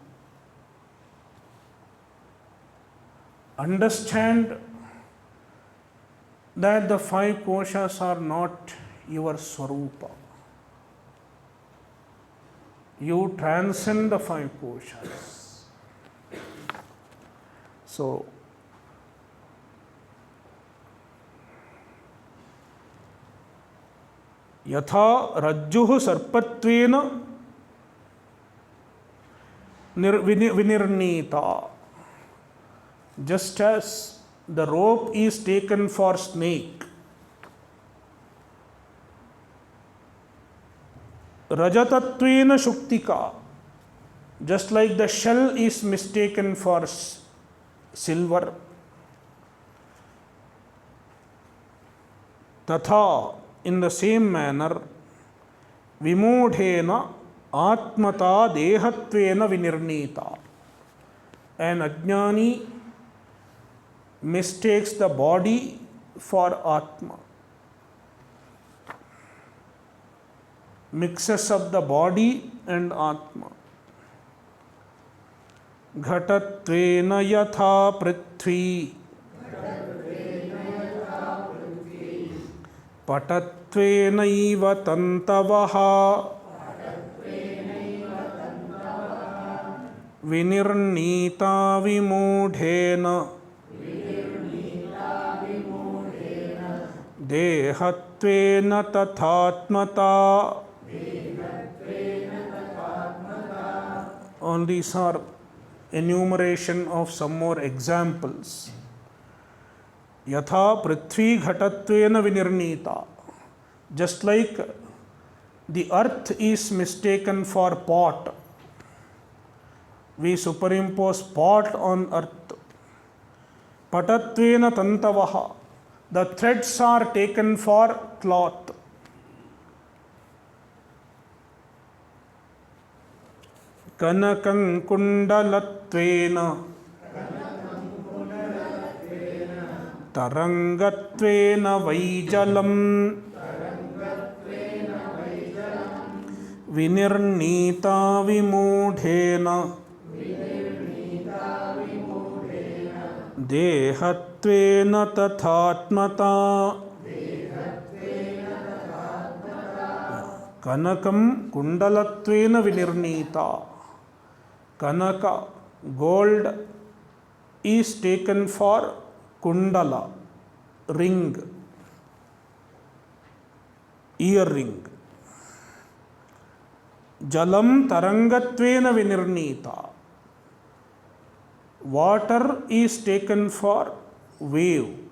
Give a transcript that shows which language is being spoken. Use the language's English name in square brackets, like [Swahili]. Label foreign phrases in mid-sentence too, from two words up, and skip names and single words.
[English] Understand that the 5 koshas are not your swarupa. You transcend the 5 koshas. So, [Sanskrit] yatha rajjuh sarpatvena vinirnita. [English] Just as the rope is taken for snake, [Sanskrit] rajatatvena shuktika. [English] Just like the shell is mistaken for silver, tatha, in the same manner, [Sanskrit] vimodhena atmata dehatvena vinirnita. [English] An ajnani mistakes the body for Atma, mixes up the body and Atma. [Sanskrit] Ghatatvena yatha prithvi patatvenaiva tantavaha vinirnita vimudhena dehatvena tathatmata. [English] All these are enumeration of some more examples. [Sanskrit] Yatha prithvi ghatatvena vinirnita. [English] Just like the earth is mistaken for pot, we superimpose pot on earth. [Sanskrit] Patatvena tantavaha. [English] The threads are taken for cloth. [Sanskrit] Kanakam kundalatvena tarangatvena vaijalam vinirnita vimudhena देहत्वेन तथात्मता कनकं कुण्डलत्वेन विनिर्णीता. Kanaka, [English] gold, is taken for kundala, ring, earring. [Sanskrit] Jalam tarangatvena vinirnita. [English] Water is taken for wave.